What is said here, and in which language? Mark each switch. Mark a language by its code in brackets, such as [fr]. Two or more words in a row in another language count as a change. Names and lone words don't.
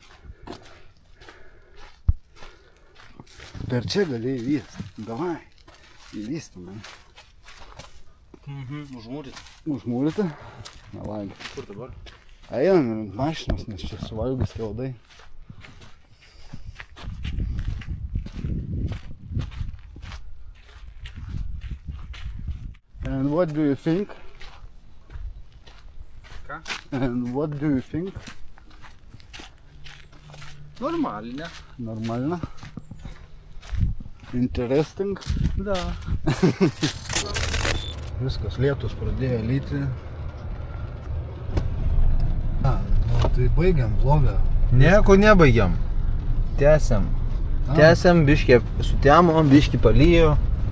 [lt] Per čia gali įlyst. Davai, įlystame. Užmūryt. Užmūryti? Nelagi. Kur dabar? Einam ant mašinos, nes čia suvalgys keldai. [en] And what do you think? [lt] Ką? [en] And what do you think? [ru] Нормально. Нормально. Interesting. Да. [lt] Viskas, lietus pradėjo lyti. Tai baigiam vlogą. Nieko nebaigiam. Tęsiam. Tęsiam, biškį sutemo, biškį palijo.